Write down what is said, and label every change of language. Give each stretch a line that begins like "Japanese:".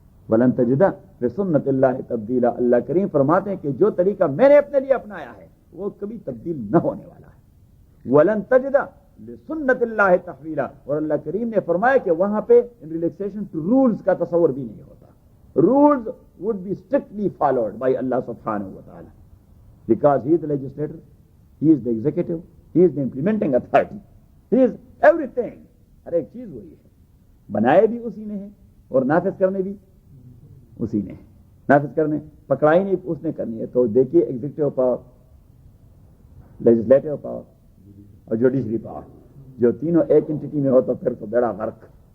Arabic: ولن تجد لسنت اللہ تبدیلا.
Urdu: اللہ کریم فرماتے ہیں کہ جو طریقہ میں نے اپنے لیے اپنایا ہے وہ کبھی تبدیل نہ ہونے والا ہے.
Arabic: ولن تجد لسنت اللہ تحویلا.
Urdu: اور اللہ کریم نے فرمایا کہ وہاں پہ
English: relaxation to rules
Urdu: کا تصور بھی نہیں ہوتا.
English: Rules would be strictly followed by اللہ سبحانہ و تعالی because he is the legislator, he is the executive, he is the implementing authority, he is everything.
Urdu: ہر ایک چیز وہی ہے, بنائے بھی اسی نے ہے اور نافذ کرنے بھی اسی نے ہے. نافذ کرنے پکڑائی نہیں اس نے کرنی ہے. تو دیکھیے ایگزیکٹو پاور, لیجسلیٹو پاور اور جوڈیشری پاور, جو تینوں ایک انٹیٹی میں ہو تو پھر تو بیڑا غرق.